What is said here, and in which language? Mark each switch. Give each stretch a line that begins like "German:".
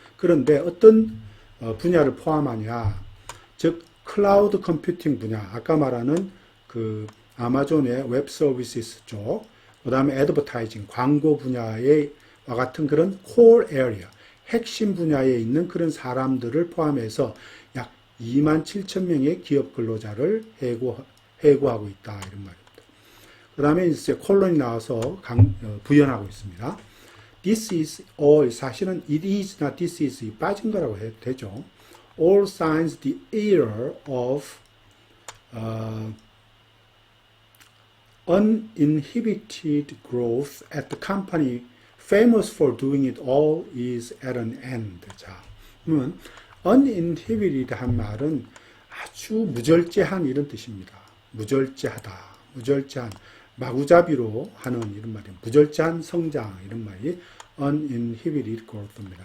Korean: 그런데 어떤 분야를 포함하냐? 즉 클라우드 컴퓨팅 분야, 아까 말하는 그 아마존의 웹 서비스 쪽, 그 다음에 애드버타이징, 광고 분야와 같은 그런 core area, 핵심 분야에 있는 그런 사람들을 포함해서 약 27,000명의 기업 근로자를 해고하고 있다 이런 말입니다. 그 다음에 이제 콜론이 나와서 부연하고 있습니다.
English: This is all,
Korean: 사실은 it is나 this is 빠진 거라고 해도 되죠.
English: All signs the era of uninhibited growth at the company famous for doing it all is at an end.
Korean: 자, 그러면 uninhibited 한 말은 아주 무절제한 이런 뜻입니다. 무절제하다, 무절제한, 마구잡이로 하는 이런 말이에요. 무절제한 성장 이런 말이
English: uninhibited growth
Korean: 입니다.